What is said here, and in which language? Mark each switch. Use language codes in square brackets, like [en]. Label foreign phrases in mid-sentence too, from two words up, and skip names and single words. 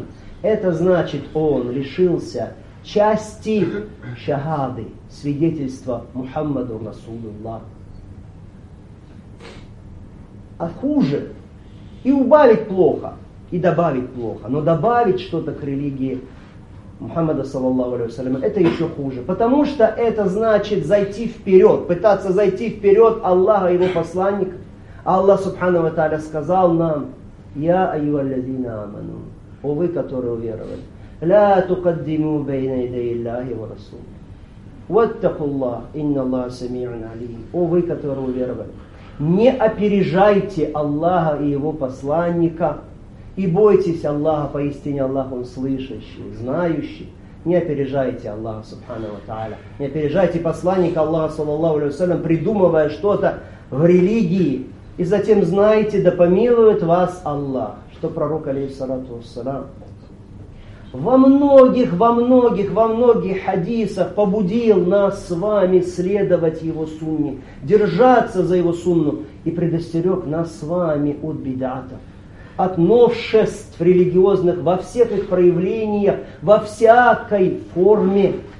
[ru] Это значит, он лишился части шахады, свидетельства [ar] محمد رسول الله. [ru] А хуже, и убавить плохо, и добавить плохо, но добавить что-то к религии Мухаммада [ar] صلى الله عليه وسلم, [ru] это еще хуже, потому что это значит зайти вперед, пытаться зайти вперед Аллаха и его посланника. Аллах [ar] سبحانه وتعالى [ru] сказал нам: [ar] «يا أيها الذين آمنوا», [ru] о вы, которые уверовали, [ar] «لا تقدموا بين يدي الله ورسوله واتقوا الله إن الله سميع عليم», [ru] о вы, которые уверовали, не опережайте Аллаха и его посланника, и бойтесь Аллаха, поистине Аллах он слышащий, знающий. Не опережайте Аллаха [ar] سبحانه وتعالى, [ru] не опережайте посланника Аллаха [ar] صلى الله عليه وسلم, [ru] придумывая что-то в религии, и затем знайте, да помилует вас Аллах, что пророк [ar] عليه الصلاة والسلام [ru] во многих хадисах побудил нас с вами следовать его сунне, держаться за его сунну, и предостерег нас с вами от бидатов, от новшеств религиозных во всех их проявлениях, во всякой форме.